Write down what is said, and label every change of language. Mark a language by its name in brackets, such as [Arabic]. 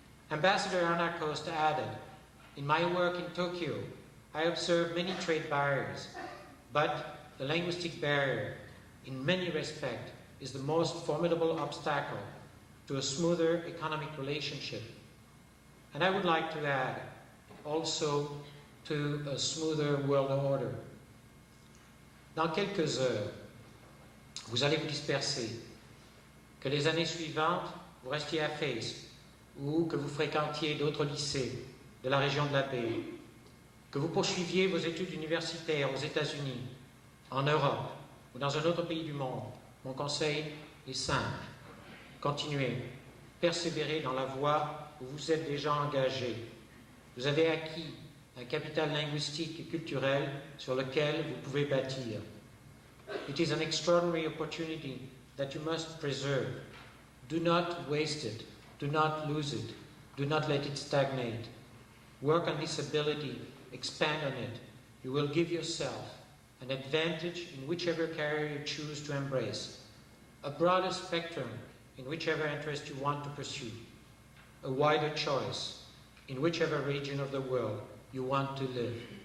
[English] Ambassador Arnacost added, "In my work in Tokyo, I observed many trade barriers, but the linguistic barrier, in many respects, is the most formidable obstacle to a smoother economic relationship. And I would like to add, also to a smoother world order." [French] Dans quelques heures, vous allez vous disperser. Que les années suivantes, vous restiez à FAIS ou que vous fréquentiez d'autres lycées de la région de la baie, que vous poursuiviez vos études universitaires aux États-Unis, en Europe ou dans un autre pays du monde, mon conseil est simple. Continuez, persévérez dans la voie où vous êtes déjà engagé. Vous avez acquis un capital linguistique et culturel sur lequel vous pouvez bâtir. [English] It is an extraordinary opportunity that you must preserve. Do not waste it. Do not lose it. Do not let it stagnate. Work on this ability. Expand on it. You will give yourself an advantage in whichever career you choose to embrace, a broader spectrum in whichever interest you want to pursue, a wider choice in whichever region of the world you want to live.